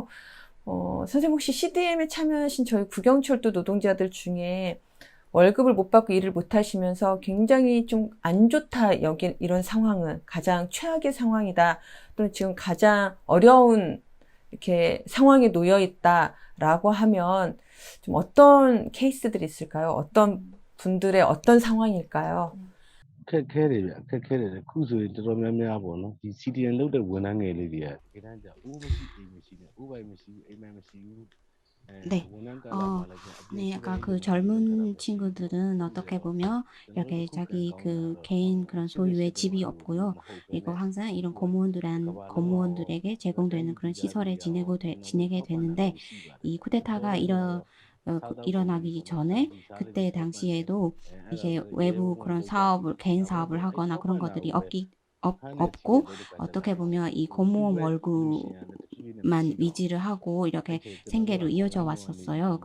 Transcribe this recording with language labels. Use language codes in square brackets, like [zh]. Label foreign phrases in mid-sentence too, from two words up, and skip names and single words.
[ko] 선생님 혹시 CDM에 참여하신 저희 구경철도 노동자들 중에 월급을 못 받고 일을 못 하시면서 굉장히 좀 안 좋다, 여기 이런 상황은 가장 최악의 상황이다, 또는 지금 가장 어려운 이렇게 상황에 놓여 있다라고 하면 좀 어떤 케이스들이 있을까요? 어떤 분들의 어떤 상황일까요? [my] အခက်ခဲတွေဗျအခက်ခဲတွေခုဆိုရင်တော်တော်များများပေါ့နော်ဒီ CDN လုပ်တဲ့ဝန်ထမ်းငယ်လေးတွေကတကယ်တမ်းကျအိုးမရှိအိမ်မရှိနဲ့အိုးပိုင်မရှိဘူးအိမ်ပိုင်မရှိဘူး [ko] 네. 원한 어, 네, 아까 그 젊은 친구들은 어떻게 보면 이렇게 자기 그 개인 그런 소유의 집이 없고요. 그리고 항상 이런 공무원들에게 제공되는 그런 시설에 지내게 되는데 이 쿠데타가 일어나기 전에 그때 당시에도 이게 외부 그런 개인 사업을 하거나 그런 것들이 없고 어떻게 보면 이 공무원 월급만 위지를 하고 이렇게 생계로 이어져 왔었어요.